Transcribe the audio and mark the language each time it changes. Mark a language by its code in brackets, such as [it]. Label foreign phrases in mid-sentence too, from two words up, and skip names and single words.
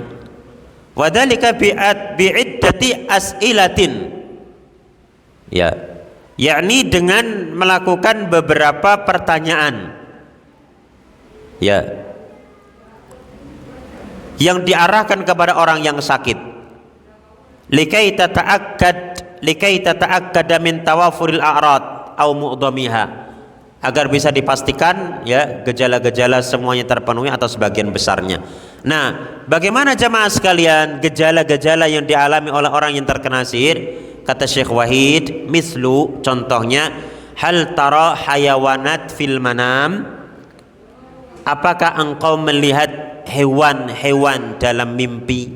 [ar] وذلك بعدة أسئلة, [id] ya, yakni dengan melakukan beberapa pertanyaan, ya, yang diarahkan kepada orang yang sakit, [ar] لكي تتأكد من توافر الأعراض أو معظمها, [id] agar bisa dipastikan, ya, gejala-gejala semuanya terpenuhi atau sebagian besarnya. Nah, bagaimana jamaah sekalian gejala-gejala yang dialami oleh orang yang terkena sihir? Kata Syekh Wahid, mislu, contohnya, [ar] هل ترى حيوانات في المنام, [id] apakah engkau melihat hewan-hewan dalam mimpi?